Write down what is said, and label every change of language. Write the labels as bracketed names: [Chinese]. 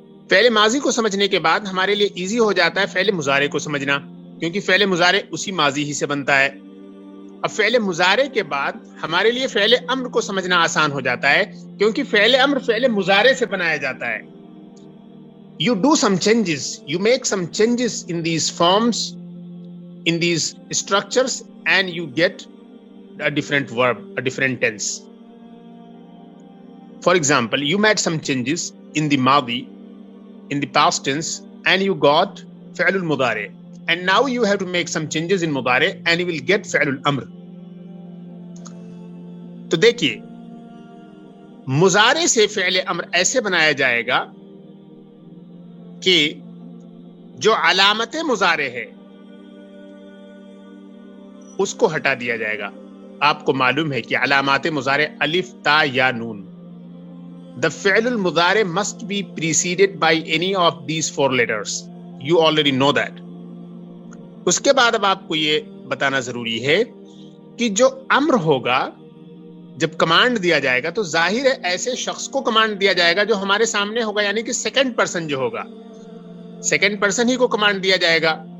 [Urdu] فعل ماضی کو سمجھنے کے بعد ہمارے لیے ایزی ہو جاتا ہے فعل مضارع کو سمجھنا، کیونکہ فعل مضارع اسی ماضی ہی سے بنتا ہے۔ اب فعل مضارع کے بعد ہمارے لیے فعل امر کو سمجھنا آسان ہو جاتا ہے، کیونکہ فعل امر فعل مضارع سے بنایا جاتا ہے۔ [English] You do some changes, you make some changes in these forms, in these structures, and you get a different verb, a different tense. For example, you made some changes in the madi, in the past tense, and you got fi'l al-mudari. and now you have to make some changes in mudari and you will get fi'l al-amr. [Urdu] تو دیکھیے مضارع سے فعل امر ایسے بنایا جائے گا کہ جو علامت مضارع ہے اس کو ہٹا دیا جائے گا. آپ کو معلوم ہے کہ علامات مضارع الف تا یا نون. [English] The fi'l al-mudari must be preceded by any of these four letters. You already know that. [Urdu] اس کے بعد اب آپ کو یہ بتانا ضروری ہے کہ جو امر ہوگا جب کمانڈ دیا جائے گا تو ظاہر ہے ایسے شخص کو کمانڈ دیا جائے گا جو ہمارے سامنے ہوگا, یعنی کہ سیکنڈ پرسن جو ہوگا, سیکنڈ پرسن ہی کو کمانڈ دیا جائے گا.